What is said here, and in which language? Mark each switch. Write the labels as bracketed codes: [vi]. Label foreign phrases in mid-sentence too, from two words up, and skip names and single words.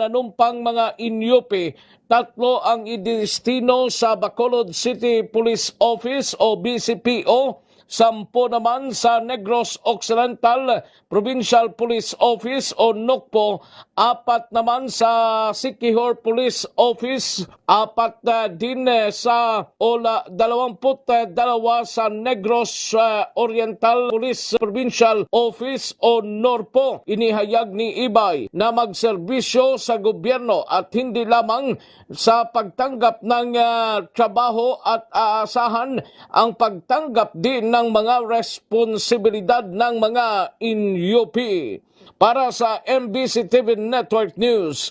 [tl] nanumpang mga inyupi, 3 ang idinistino sa Bacolod City Police Office o BCPO, 10 naman sa Negros Occidental Provincial Police Office o NOCPO, 4 naman sa Siquijor Police Office, 4 din sa 22 sa Negros Oriental Police Provincial Office o NORPO. Inihayag ni Ibay na magserbisyo sa gobyerno at hindi lamang sa pagtanggap ng trabaho at aasahan ang pagtanggap din ng mga responsibilidad ng mga inyupi. Para sa MBC TV Network News.